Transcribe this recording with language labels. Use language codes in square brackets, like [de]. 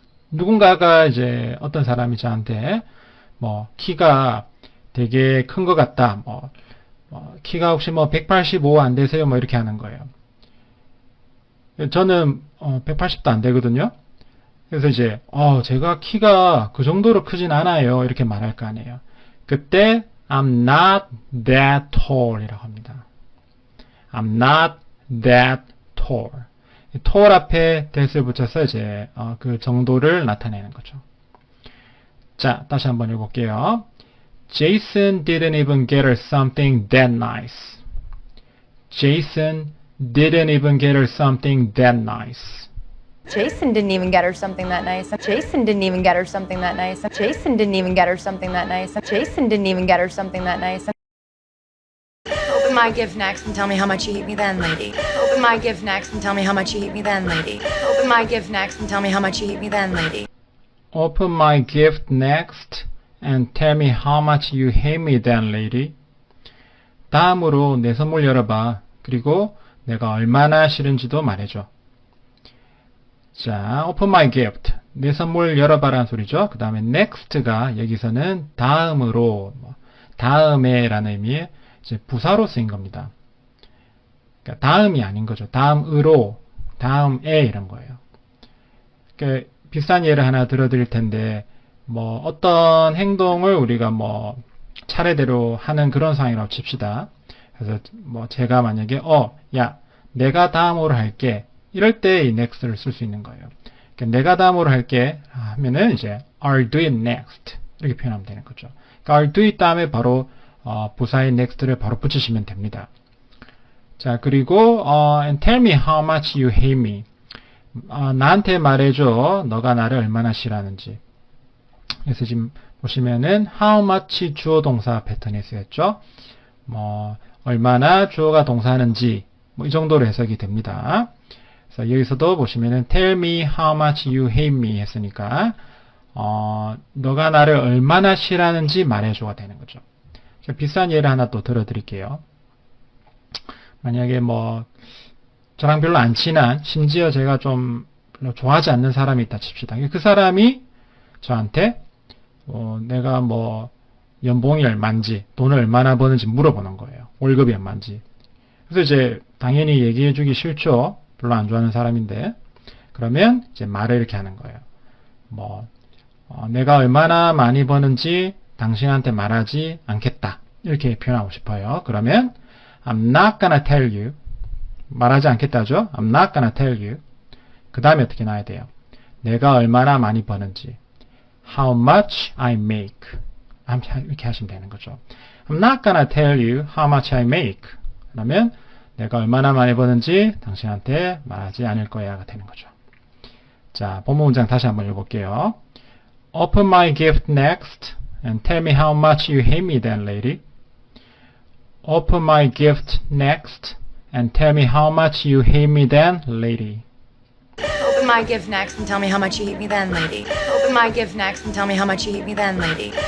[ko] 누군가가 이제 어떤 사람이 저한테 뭐 키가 되게 큰 것 같다. 키가 혹시 뭐 185 안 되세요? 뭐 이렇게 하는 거예요. 저는 180도 안 되거든요. 그래서 이제 제가 키가 그 정도로 크진 않아요. 이렇게 말할 거 아니에요. 그때 [en] I'm not that tall [ko] 이라고 합니다. [en] I'm not that tall. [ko] tall 앞에 that을 붙여서 이제 그 정도를 나타내는 거죠. 자, 다시 한번 읽어볼게요. [en] Jason didn't even get her something that nice. Jason didn't even get her something that nice. Jason didn't even get her something that nice. Jason didn't even get her something that nice. Jason didn't even get her something that nice. Jason didn't even get her something that nice. Open my gift next and tell me how much you hate me then, lady. Open my gift next and tell me how much you hate me then, lady. Open my gift next and tell me how much you hate me then, lady. Open my gift next and tell me how much you hate me then, lady. [ko] 다음으로 내 선물 열어봐. 그리고 내가 얼마나 싫은지도 말해줘. [en] 자, open my gift. [ko] 내 선물 열어봐라는 소리죠. 그 다음에 next가 여기서는 다음으로, 다음에 라는 의미의 이제 부사로 쓰인 겁니다. 그러니까 다음이 아닌 거죠. 다음으로, 다음에 이런 거예요. 그러니까 비슷한 예를 하나 들어드릴 텐데, 뭐 어떤 행동을 우리가 뭐 차례대로 하는 그런 상황이라고 칩시다. 그래서 뭐 제가 만약에 야, 내가 다음으로 할게. 이럴 때 이 next를 쓸 수 있는 거예요. 그러니까 내가 다음으로 할게 하면은 이제 [en] I'll do it next [ko] 이렇게 표현하면 되는 거죠. 그러니까 [en] I'll do it [ko] 다음에 바로 부사의 next를 바로 붙이시면 됩니다. 자, 그리고 [en] and tell me how much you hate me. [ko] 나한테 말해줘. 너가 나를 얼마나 싫어하는지. 그래서 지금 보시면은 how much 주어 동사 패턴이 쓰였죠. 뭐 얼마나 주어가 동사하는지 뭐 이 정도로 해석이 됩니다. 그래서 여기서도 보시면은 [en] tell me how much you hate me [ko] 했으니까 너가 나를 얼마나 싫어하는지 말해줘가 되는 거죠. 비슷한 예를 하나 또 들어드릴게요. 만약에 뭐 저랑 별로 안 친한 심지어 제가 좀 별로 좋아하지 않는 사람이 있다 칩시다. 그 사람이 저한테 내가 뭐 연봉이 얼마인지 돈을 얼마나 버는지 물어보는 거예요. 월급이 얼마인지. 그래서 이제 당연히 얘기해주기 싫죠. 별로 안 좋아하는 사람인데. 그러면 이제 말을 이렇게 하는 거예요. 뭐 내가 얼마나 많이 버는지 당신한테 말하지 않겠다. 이렇게 표현하고 싶어요. [en] 그러면 I'm not gonna tell you. [ko] 말하지 않겠다죠. [en] I'm not gonna tell you. [ko] 그 다음에 어떻게 나와야 돼요? 내가 얼마나 많이 버는지. [en] How much I make. [ko] 이렇게 하시면 되는 거죠. [en] I'm not gonna tell you how much I make. [ko] 그러면 내가 얼마나 많이 버는지 당신한테 말하지 않을 거야가 되는 거죠. 자, 본문 문장 다시 한번 읽어볼게요. [en] Open my gift next and tell me how much you hate me then, lady. Open my gift next and tell me how much you hate me then, lady. Open my gift next and tell me how much you hate me then, lady. Open my gift next and tell me how much you hate me then, lady.